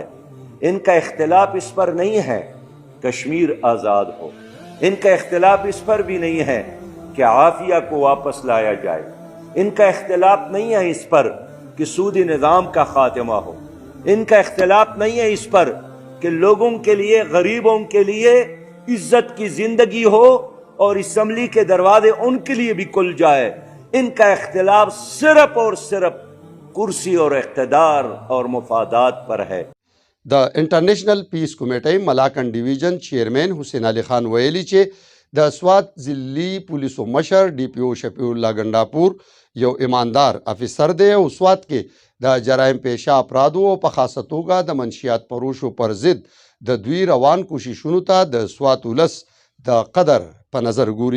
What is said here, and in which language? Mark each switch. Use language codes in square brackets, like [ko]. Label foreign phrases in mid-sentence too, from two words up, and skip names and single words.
[ur] ان کا اختلاف اس پر نہیں ہے کشمیر آزاد ہو، ان کا اختلاف اس پر بھی نہیں ہے کہ عافیہ کو واپس لایا جائے، ان کا اختلاف نہیں ہے اس پر کہ سودی نظام کا خاتمہ ہو، ان کا اختلاف نہیں ہے اس پر کہ لوگوں کے لیے غریبوں کے لیے عزت کی زندگی ہو اور اسمبلی کے دروازے ان کے لیے بھی کھل جائے. ان کا اختلاف صرف اور صرف کرسی اور اقتدار اور مفادات پر ہے. [ps] د انټرنیشنل پیس کمیټۍ ملاکنډ ډیویژن چیرمین حسین علي خان ویلي چې د سوات ضلعي پولیسو مشر DPO شفیع الله ګنډاپور یو ایماندار افیسر دی او سوات کې د جرایم پیشه افرادو او په خاصه توګه د منشیات فروشو پر ضد د دوی روان کوششونو ته د سوات ولس د قدر په نظر ګوري.